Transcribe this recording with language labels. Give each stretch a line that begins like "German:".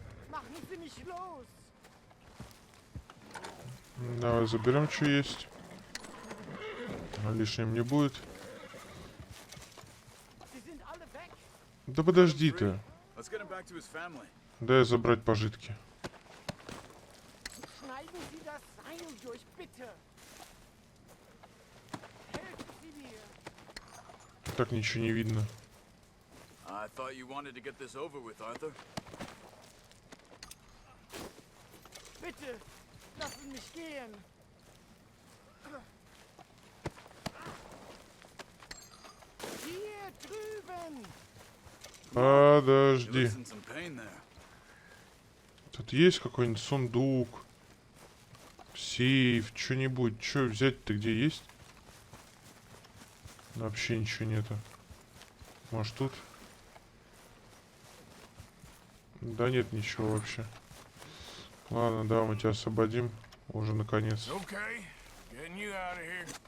German: Machen Sie mich los!
Russian: Давай заберем, что есть. Лишним не будет.
German: Sie sind alle weg!
Russian: Да подожди ты.
English: Let's get him back to his family.
Russian: Дай забрать пожитки.
German: Schneiden Sie das Seil durch, bitte! Helfen Sie mir!
Russian: Так ничего не видно.
English: I thought you wanted to get this over with, Arthur.
German: Bitte! Lassen mich gehen! Hier drüben!
Russian: Подожди.
English: You're in some pain there.
Russian: Тут есть какой-нибудь сундук? Сейф, что-нибудь. Что взять-то где есть? Вообще ничего нету. Может тут? Да нет ничего вообще. Ладно, да, мы тебя освободим. Уже наконец.
English: Okay, getting you out of here.